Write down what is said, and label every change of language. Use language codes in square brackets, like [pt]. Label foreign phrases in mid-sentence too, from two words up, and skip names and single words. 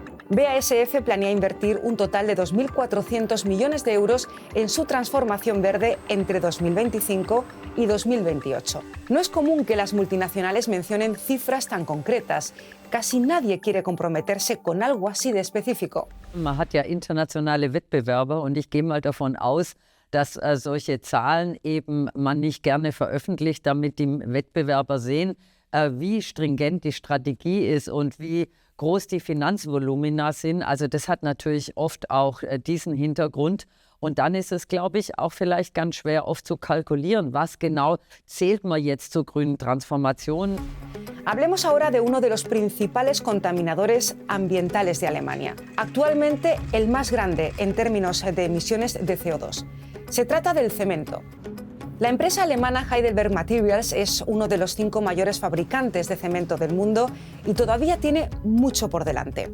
[es] BASF planea invertir un total de 2.400 millones de euros en su transformación verde entre 2025 y 2028. No es común que las multinacionales mencionen cifras tan concretas. Casi nadie quiere comprometerse con algo así de específico. [de] Man hat ja internationale Wettbewerber und ich gehe mal davon aus, dass solche Zahlen eben man nicht gerne veröffentlicht, damit die Wettbewerber sehen, wie stringent die Strategie ist und wie groß die Finanzvolumina sind. Also das hat natürlich oft auch diesen Hintergrund. Und dann ist es, glaube ich, auch vielleicht ganz schwer oft zu kalkulieren, was genau zählt man jetzt zur grünen Transformation. [es] Hablemos ahora de uno de los principales contaminadores ambientales de Alemania, actualmente el más grande en términos de emisiones de CO2. Se trata del cemento. La empresa alemana Heidelberg Materials es uno de los 5 mayores fabricantes de cemento del mundo y todavía tiene mucho por delante.